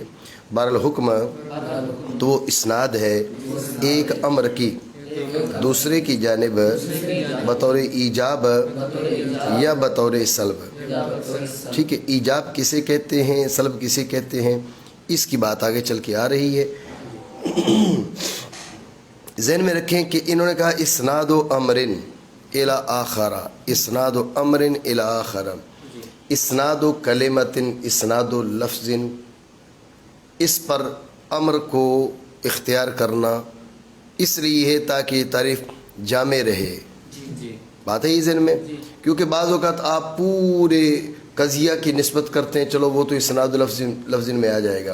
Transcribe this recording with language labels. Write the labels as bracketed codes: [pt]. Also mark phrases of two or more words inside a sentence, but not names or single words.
[ur] بہرحال حکم تو اسناد ہے ایک امر کی دوسرے کی جانب بطور ایجاب یا بطور سلب، ٹھیک ہے۔ ایجاب کسے کہتے ہیں، سلب کسے کہتے ہیں، اس کی بات آگے چل کے آ رہی ہے۔ ذہن میں رکھیں کہ انہوں نے کہا [ar] اسناد و امرن الی آخر، اسناد و امرن الی آخر، [ur] اسناد و کلمت، اسناد و لفظ، اس پر امر کو اختیار کرنا اس لیے ہے تاکہ یہ تعریف جامع رہے۔ بات ہے یہ ذہن میں، کیونکہ بعض اوقات آپ پورے قضیہ کی نسبت کرتے ہیں، چلو وہ تو اسناد و لفظ میں آ جائے گا۔